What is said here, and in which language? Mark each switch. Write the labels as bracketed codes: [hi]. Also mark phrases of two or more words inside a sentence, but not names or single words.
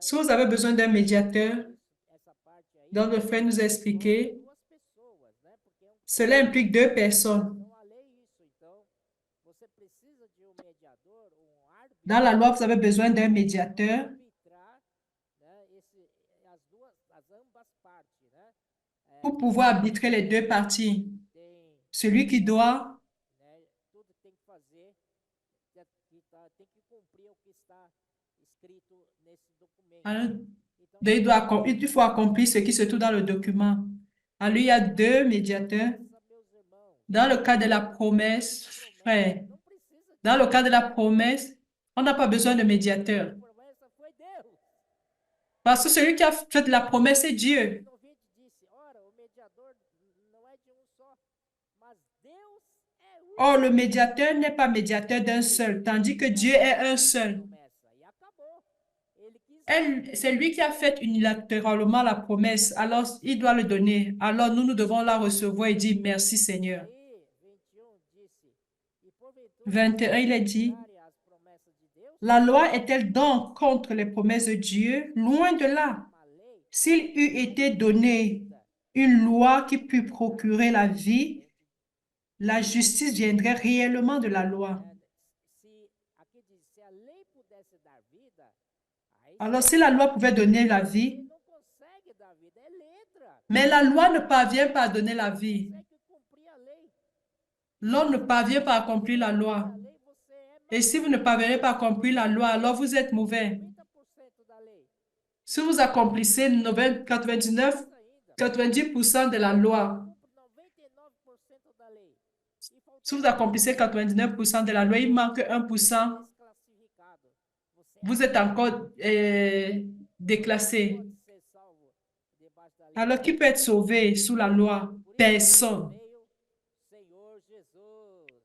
[fr] Si vous avez besoin d'un médiateur, [pt] Essa parte aí [fr] dont le frère nous a [pt] envolve [fr] expliqué, [pt] duas pessoas, né? Porque é um [fr] cela implique deux personnes. [pt] então a lei é isso. Então você precisa de um mediador, um árbitro [fr] Dans la loi, vous avez besoin d'un médiateur [pt] arbitrar, né? As ambas partes, né? [fr] pour pouvoir arbitrer les deux parties. [pt] Tem, [fr] Celui qui doit, [pt] né? Tudo tem que fazer, tem que cumprir o que está escrito nesse documento. [fr] hein, [pt] Então [fr] il faut accomplir ce qui se trouve dans le document. Alors, il y a deux médiateurs. [pt] meus irmãos, [fr] Dans le cas de la promesse, frère, [pt] não precisa de [fr] dans le cas de la promesse, on n'a pas besoin de médiateur. [pt] promessa, foi Deus. [fr] Parce que celui qui a fait la promesse est Dieu. [pt] No 20 disse, ora, o mediador não é de um só, mas Deus é um. [fr] Or, le médiateur n'est pas médiateur d'un seul, tandis que Dieu est un seul. [pt] Promessa. E acabou. Ele quis [fr] C'est lui qui a fait unilatéralement la promesse, alors il doit le donner. Alors nous devons la recevoir et dire merci Seigneur. [pt] aí, 21 disse, e porventura 21, [fr] il est dit, [pt] contrária às promessas de Deus, [fr] la loi est-elle donc contre les promesses de Dieu? Loin de là. [pt] uma lei [fr] S'il eût été donné une loi qui pût procurer la vie, la justice viendrait réellement de la loi. [pt] se aqui diz, se a lei pudesse dar vida, aí [fr] Alors si la loi pouvait donner la vie, [pt] ele não consegue dar vida, é letra. [fr] mais la loi ne parvient pas à donner la vie. [pt] Consegue cumprir a lei. [fr] L'homme ne parvient pas à accomplir la loi. [pt] A lei você é [fr] Et si vous ne parvenez pas à accomplir la loi, alors vous êtes mauvais. [pt] 90% da lei. [fr] Si vous accomplissez 99, [pt] Ainda. [fr] 90% de la loi, [pt] Cumpre 99% da lei. E faltou [fr] si vous accomplissez 99% de la loi, il manque 1%, [pt] desclassificado. Você [fr] vous êtes encore déclassé. [pt] pode ser salvo debaixo da lei. [fr] Alors qui peut être sauvé sous la loi? Personne. [pt] Veio Senhor Jesus.